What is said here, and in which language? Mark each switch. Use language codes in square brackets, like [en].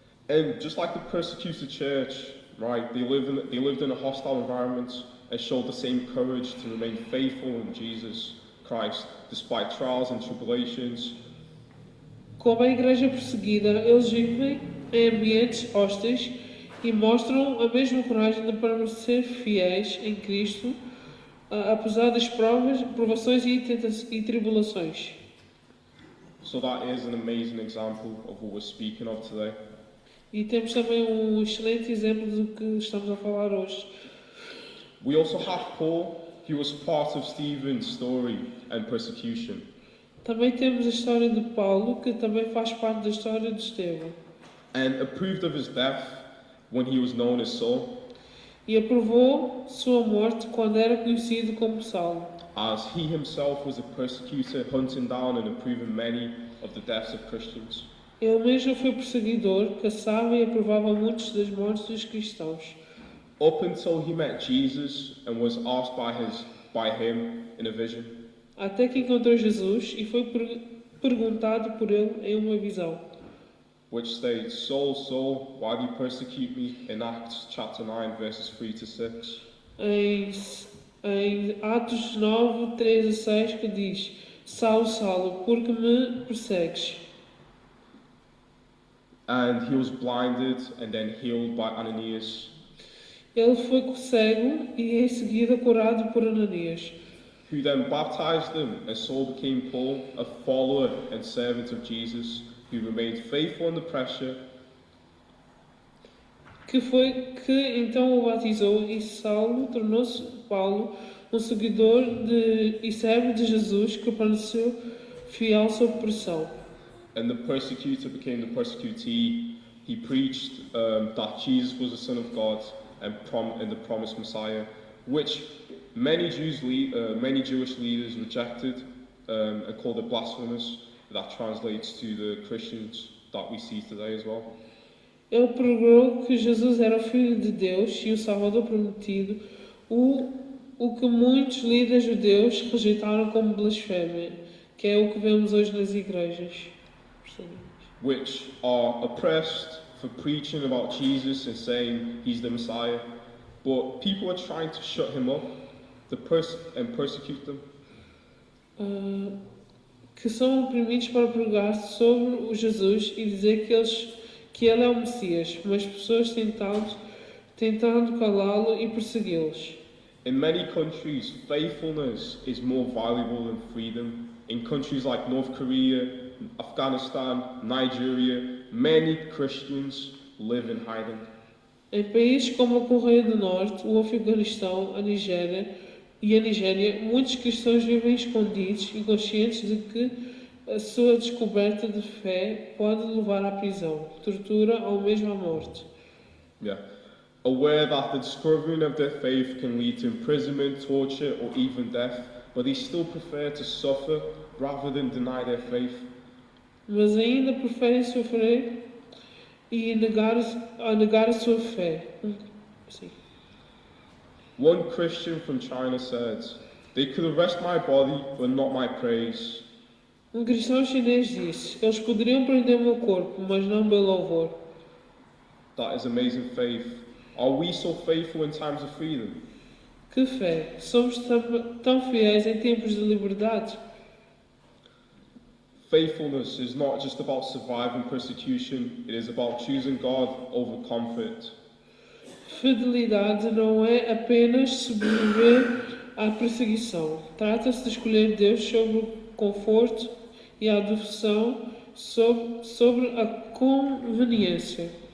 [en] And just like the persecuted church, right, they lived in a hostile environment and showed the same courage to remain faithful in Jesus Christ despite trials and tribulations. [pt] Como a igreja perseguida, eles vivem em ambientes hostis e mostram a mesma coragem de permanecer fiéis em Cristo, apesar das provações e tribulações. [en] So that is an amazing example of what we're speaking of today. [pt] E temos também um excelente exemplo do que estamos a falar hoje. [en] We also have Paul, who was part of Stephen's story and persecution. [pt] Também temos a história de Paulo, que também faz parte da história de Estevão. [en] And approved of his death when he was known as Saul, [pt] E aprovou sua morte quando era conhecido como Saulo, [en] as he himself was a persecutor, hunting down and approving many of the deaths of Christians. [pt] ele mesmo foi perseguidor, caçava e aprovava muitos das mortes dos cristãos. [en] Up until he met Jesus and was asked by him in a vision, [pt] Até que encontrou Jesus e foi perguntado por ele em uma visão, [en] which states, Saul, Saul, why do you persecute me? In Acts chapter 9, verses 3 to 6. [pt] em Atos 9, 3 a 6, que diz: Saulo, Saulo, por que me persegues? [en] And he was blinded and then healed by Ananias, [pt] Ele foi cego e em seguida curado por Ananias, [en] who then baptized him, and Saul became Paul, a follower and servant of Jesus, who remained faithful under pressure, [pt] que então o batizou, e Saulo tornou-se Paulo, um seguidor e servo de Jesus, que permaneceu fiel sob pressão. [en] and the persecutor became the persecutee. He preached that Jesus was the Son of God and the promised Messiah, which many Jewish leaders rejected and called it blasphemous. That translates to the Christians that we see today as well. [pt] Ele pregou que Jesus era o Filho de Deus e o Salvador prometido, o que muitos líderes judeus rejeitaram como blasfémia, que é o que vemos hoje nas igrejas. [en] Which are oppressed for preaching about Jesus and saying he's the Messiah, but people are trying to shut him up and persecute them. [pt] que são oprimidos para pregar sobre o Jesus e dizer que ele é o Messias, mas pessoas tentando calá-lo e persegui-los. [en] In many countries, faithfulness is more valuable than freedom. In countries like North Korea, Afghanistan, Nigeria, many Christians live in hiding. [pt] Em países como a Coreia do Norte, o Afeganistão, a Nigéria, muitos cristãos vivem escondidos e conscientes de que a sua descoberta de fé pode levar à prisão, tortura ou mesmo à morte. [en] Yeah. Aware that the discovering of their faith can lead to imprisonment, torture, or even death, but they still prefer to suffer rather than deny their faith. [pt] Mas ainda preferem sofrer e negar a sua fé. Sim. [en] One Christian from China said, "They could arrest my body, but not my praise." [pt] Um cristão chinês disse: eles poderiam prender o meu corpo, mas não meu louvor. [en] That is amazing faith. Are we so faithful in times of freedom? [pt] Que fé! Somos tão fiéis em tempos de liberdade. [en] Faithfulness is not just about surviving persecution, it is about choosing God over comfort. [pt] Fidelidade não é apenas sobreviver à perseguição. Trata-se de escolher Deus sobre o conforto e a devoção sobre a conveniência.